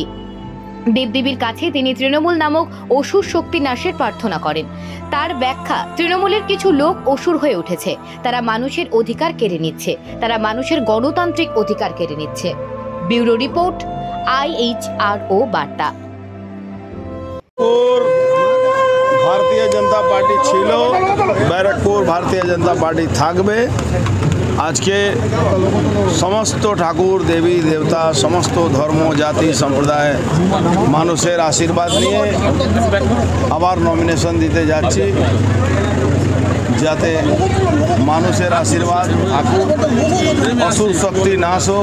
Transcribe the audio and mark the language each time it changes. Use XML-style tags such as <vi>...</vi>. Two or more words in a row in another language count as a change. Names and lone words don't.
<bn>দেবদেবীর কাছে তিনি তৃণমূল নামক অসুর শক্তি নাশের প্রার্থনা করেন। তার ব্যাখ্যা, তৃণমূলের কিছু লোক অসুর হয়ে উঠেছে, তারা মানুষের অধিকার কেড়ে নিচ্ছে, তারা মানুষের গণতান্ত্রিক অধিকার কেড়ে নিচ্ছে।</bn> <en>bureau report,</en> <bn>IHRO বার্তা। भारतीय जनता पार्टी ছিল, ব্যারাকপুর ভারতীয় জনতা পার্টি থাকবে। আজকে সমস্ত ঠাকুর দেবী দেবতা, সমস্ত ধর্ম জাতি সম্প্রদায় মানুষের আশীর্বাদ নিয়ে আবার নমিনেশন দিতে যাচ্ছি, যাতে মানুষের আশীর্বাদ থাকুক, অসুর শক্তি নাশ হোক।</bn>